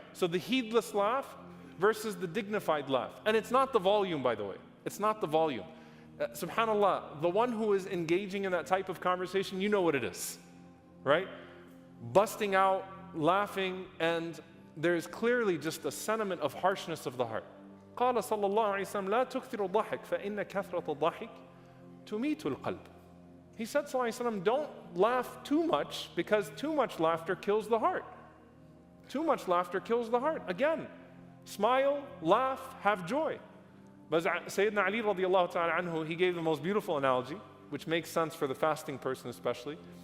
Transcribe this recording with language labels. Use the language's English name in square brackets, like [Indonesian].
[English] So the heedless laugh versus the dignified laugh. And it's not the volume, by the way. It's not the volume. Subhanallah, the one who is engaging in that type of conversation, you know what it is, right? Busting out, laughing, and there's clearly just a sentiment of harshness of the heart. [Arabic] قال صلى الله عليه وسلم لا تكثروا الضحك فإن كثرة الضحك تميت القلب. [English] He said, sallallahu alaihi wasallam, don't laugh too much because too much laughter kills the heart. Too much laughter kills the heart. Again, smile, laugh, have joy. But Sayyidina Ali radiallahu ta'ala anhu, he gave the most beautiful analogy, which makes sense for the fasting person especially.